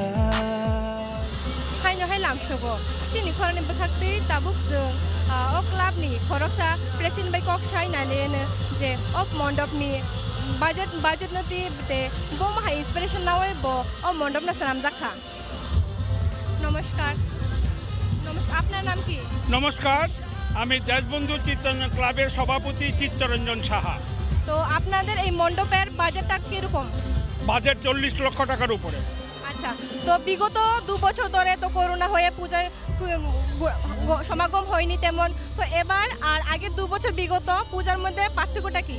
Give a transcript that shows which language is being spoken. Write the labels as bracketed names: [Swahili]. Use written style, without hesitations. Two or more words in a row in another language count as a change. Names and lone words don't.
[Bodo] हायनो हाय लामसोगो चिनि खरनि बखाक्ति ताबुक जों ओ क्लाबनि खरकसा प्रेसिडेन्ट बाय कक साइनालेनो जे अफ मण्डपनि बाजेट नति ते बम हाय इन्सपिरेशन नावै ब ओ मण्डपना सानाम जाखा नमस्कार [Bangla] আপনার নাম কি নমস্কার আমি দেশবন্ধু চিত্তরঞ্জন ক্লাবের সভাপতি চিত্তরঞ্জন সাহা তো আপনাদের এই মণ্ডপের বাজেটটা কিরকম বাজেট 40 লক্ষ টাকার উপরে আচ্ছা তো বিগত 2 বছর ধরে তো করোনা হয়ে পূজায় সমাগম হয়নি তেমন তো এবার আর আগের 2 বছর বিগত পূজার মধ্যে পার্থক্যটা কি